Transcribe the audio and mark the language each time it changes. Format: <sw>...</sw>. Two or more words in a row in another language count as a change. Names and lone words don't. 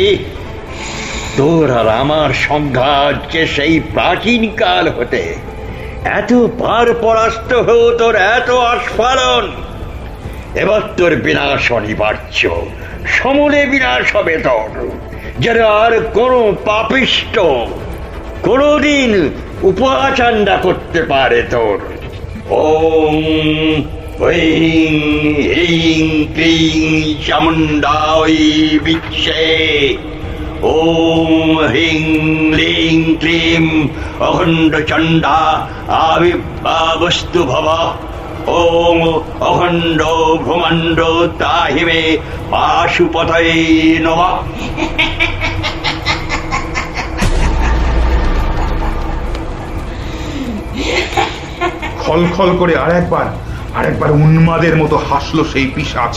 <bn>তোর আর আমার সংঘাত যে সেই প্রাচীন কাল হতে, এতবার পরাস্ত হয়েও তোর এত আস্ফালন। এবার তোর বিনাশ অনিবার্য, সমূলে বিনাশ হবে তোর, যেন আর কোনো পাপিষ্ট কোনদিন উপাচাণ্ডা করতে পারে তোর।</bn> <sa>ওম ह्रीं ह्रीं क्लीं चामुण्डायै विच्चे। ॐ ह्रीं क्लीं क्लीं अखण्डचण्डा आविर्भावस्तु भव। ॐ अखण्डो भ्रुमण्डो त्राहि मे पाशुपतये नमः।</sa> <bn>খলখল করে আরেকবার উন্মাদের মতো হাসলো সেই পিশাচি।</bn>